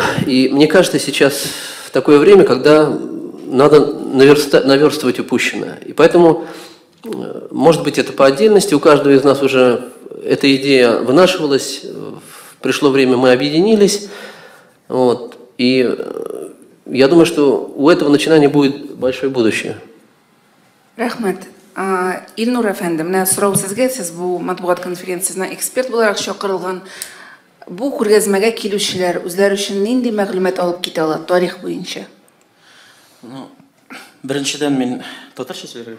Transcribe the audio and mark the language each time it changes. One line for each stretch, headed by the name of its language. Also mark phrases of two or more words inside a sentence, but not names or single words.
Russian: И мне кажется, сейчас в такое время, когда надо наверстывать упущенное. И поэтому, может быть, это по отдельности, у каждого из нас уже эта идея вынашивалась, пришло время, мы объединились. Вот, и я думаю, что у этого начинания будет большое будущее.
Tatar: Рахмет. Илнур әфәнде, менә сорау сезгә, сез бу матбугат конференциясына эксперт буларак чакырылган. Бу күргәзмәгә килүчеләр үзләре өчен нинди мәгълүмат алып китә алар тарих буенча? Беренчедән мин татарча сөйләргә.